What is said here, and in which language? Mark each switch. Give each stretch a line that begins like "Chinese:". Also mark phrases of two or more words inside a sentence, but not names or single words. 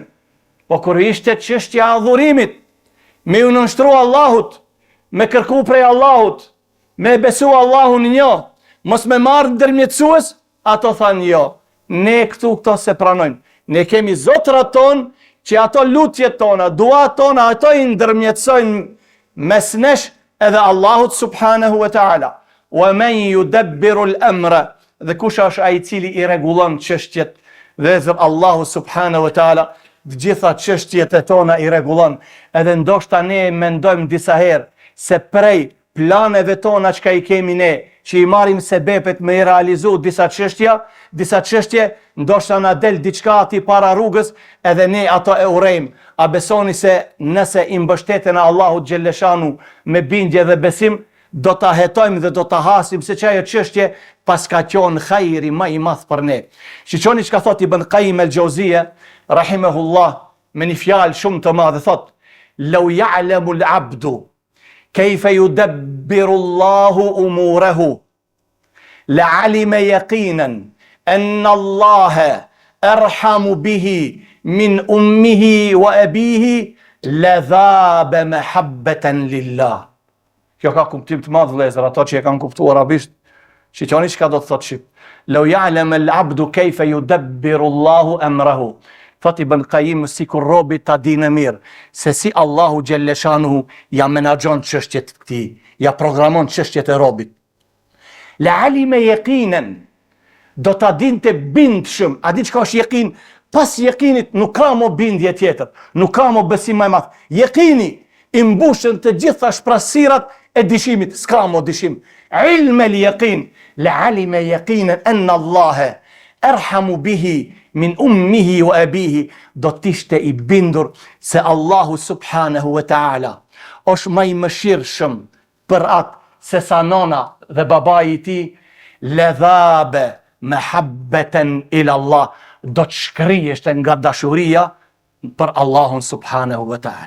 Albanian: Po kur ishte çështja adhurimit, me ju nënshtru Allahut, me kërku prej Allahut, me besu Allahun një, mos me marrë ndërmjetësues, ato thanë jo. Ne këto se pranojnë. Ne kemi zotrat tonë, që ato lutjet tona, duat tona, ato i ndërmjetësojnë mes nesh edhe Allahut
Arabic: سبحانه وتعالى. ومن يدبر الأمر,
Albanian: dhe kush është ai i cili i rregullon çështjet, dhe Allahu
Arabic: سبحانه وتعالى
Albanian: të gjitha çështjet e tona i rregullon. Edhe ndoshta ne mendojmë disa herë se prej planeve tona që i kemi ne, që i marim sebepet me i realizu disa çështje, ndoshta na del diçka ati para rrugës, edhe ne ato e urejmë. A besoni se nëse i mbështeten e Allahut xhelleshanu me bindje dhe besim, do ta hetojmë dhe do ta hasim se çajo çështje pas ka qenë hajri më i madh për ne. Shiqoni çka thot Ibn Qayyim el-Jauziyja rahimahullah me një fjalë shumë të madhe, thot:
Arabic: "لو يعلم العبد كيف يدبر الله أموره لعلم يقينا أن الله أرحم به من أمه وأبيه لذاب محبة لله."
Albanian: Kjo ka kuptim të madh vëllezër, ato që e kanë kuptuar arabisht, shiqoni çka do të thotë shqip.
Arabic: "لو يعلم العبد كيف يدبر الله أمره."
Albanian: Thot Ibn Qayyim, si kur robi ta dinë mirë se si Allahu xhelleshanuhu ja menaxhon çështjet e këtij, ja programon çështjet e robit.
Arabic: لعلم يقينا,
Albanian: do ta dinte bindshëm. A di çka është yakin? Pas yakinit nuk ka më bindje tjetër, nuk ka më besim më i madh. Yakini i mbushën të gjitha shprasirat e dishimit, s'ka më dishim.
Arabic: علم اليقين لعلم يقينا أن الله أرحم به من أمه وأبيه,
Albanian: do t'ishte i bindur se Allahu
Arabic: سبحانه وتعالى
Albanian: është më i mëshirshëm për atë se sa nona dhe babai i tij,
Arabic: لذاب محبة إلى الله,
Albanian: do të shkriheshte nga dashuria për Allahun
Arabic: سبحانه وتعالى.